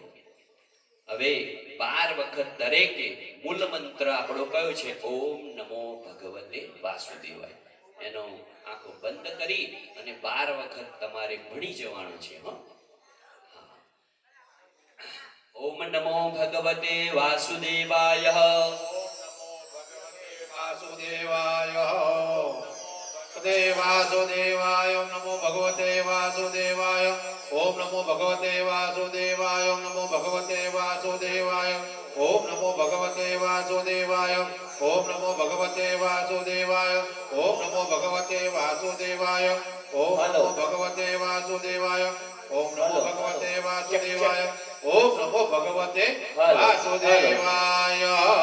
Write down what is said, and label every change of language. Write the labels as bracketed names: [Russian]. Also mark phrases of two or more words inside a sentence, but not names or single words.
[Gujarati] હવે 12 વખત દરેકે મૂળ મંત્ર આપણો કયો છે [Sanskrit] ओम नमो भगवते वासुदेवाय, [Gujarati] એનો આંખો બંધ કરી અને 12 વખત તમારે ભણી જવાનું છે। [Sanskrit] ओम नमो भगवते वासुदेवाय, वासुदेवाय नमो भगवते वासुदेवाय। ओम नमो भगवते वासुदेवाय। ओम नमो भगवते वासुदेवाय। ओम नमो भगवते वासुदेवाय ओम नमो भगवते वासुदेवाय ओम नमो भगवते वासुदेवाय ओम नमो भगवते वासुदेवाय ओम नमो भगवते वासुदेवाय ओम नमो भगवते वासुदेवाय